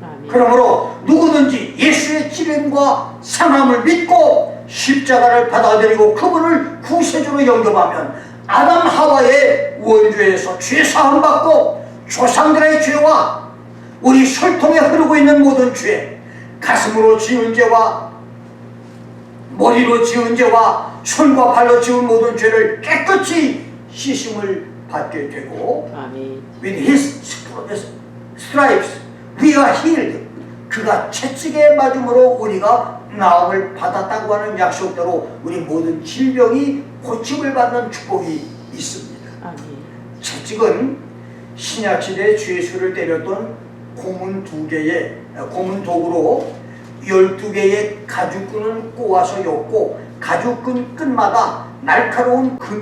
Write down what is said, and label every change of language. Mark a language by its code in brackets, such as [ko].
[ko] 그러므로 누구든지 예수의 찔림과 상함을 믿고 십자가를 받아들이고 그분을 구세주로 영접하면 아담 하와의 원죄에서 죄사함 받고 조상들의 죄와 우리 혈통에 흐르고 있는 모든 죄, 가슴으로 지은 죄와 머리로 지은 죄와 손과 발로 지은 모든 죄를 깨끗이 씻음을 받게 되고, 아멘. [en] With his stripes we are healed. [ko] 그가 채찍에 맞음으로 우리가 나음을 받았다고 하는 약속대로 우리 모든 질병이 고침을 받는 축복이 있습니다. 아멘. 채찍은 신약시대 죄수를 때렸던 고문 도구로 12개의 가죽끈을 꼬아서 엮고 가죽끈 끝마다 날카로운